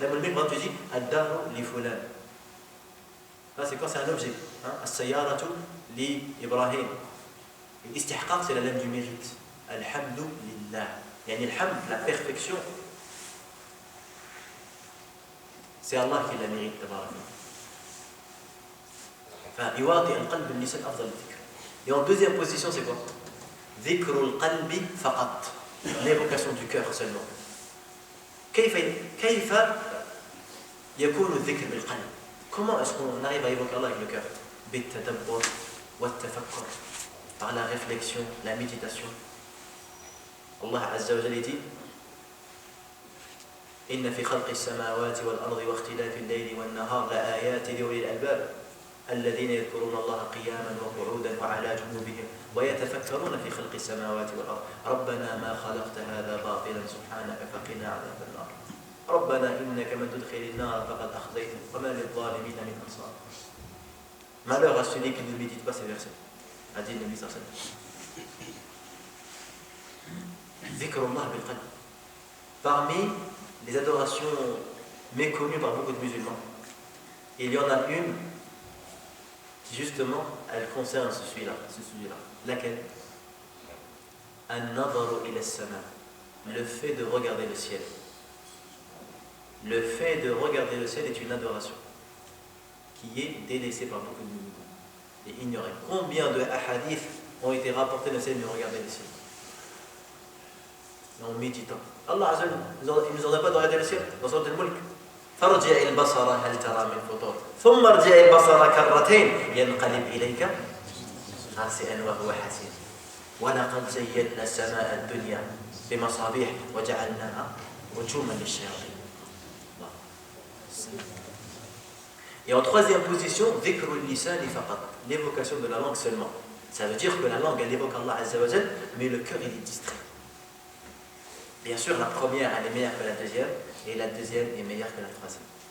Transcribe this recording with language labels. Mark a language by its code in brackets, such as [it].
[fr] L'âme milk, quand tu dis [ar] ad-daru li fulan. [fr] Là, c'est quoi? C'est un objet. [ar] As-sayyaratu li Ibrahim. [fr] L'istihqaq, c'est la lame du mérite. Alhamdu lillah. Yani alhamd, la perfection, c'est Allah qui la mérite. [ar] فيواطئ القلب اللسان أفضل الذكر. [fr] Et en deuxième position, c'est quoi? [ar] ذكر القلب فقط. [fr] L'évocation du cœur seulement. [ar] كيف يكون الذكر بالقلب? [fr] Comment est-ce qu'on arrive à évoquer Allah avec le cœur? [ar] بالتدبر والتفكر. [fr] Par la réflexion, la méditation. Allah Azza wa Jalla dit: [ar] إن في خلق السماوات والأرض واختلاف الليل والنهار لآيات لأولي الألباب الذين يذكرون الله قياما وقعودا وعلى جنوبهم ويتفكرون في خلق السماوات والأرض ربنا ما خلقت هذا باطلا سبحانك فقنا عذاب النار ربنا إنك من تدخل النار فقد أخزيته وما للظالمين من أنصار. [fr] Malheur à celui qui ne médite pas ces versets, a dit le Nabi sallallahu alayhi wa sallam. [ar] Dhikrullah bil qalb. [fr] Parmi les adorations méconnues par beaucoup de musulmans, il y en a une qui justement elle concerne ce sujet-là. Laquelle? [ar] An-nadaru ila as-sama, [fr] le fait de regarder le ciel. Le fait de regarder le ciel est une adoration qui est délaissée par beaucoup de musulmans et ignorée. Combien de hadiths ont été rapportés de ciel de regarder le ciel en méditant? Allah Azza wa Jalla, il nous ordonne pas de regarder le ciel dans Surat al-Mulk. [ar] فارجع البصر هل ترى من فطور ثم ارجع البصر كرتين ينقلب إليك خاسئا وهو حسير ولقد زينا السماء الدنيا بمصابيح وجعلناها رجوما للشياطين. [fr] Et en troisième position, [ar] dhikrul lisani faqat, [fr] l'évocation de la langue seulement. Ça veut dire que la langue elle évoque Allah Azza wa Jal, mais le cœur il est distrait. Bien sûr, la première elle est meilleure que la deuxième, et la deuxième est meilleure que la troisième.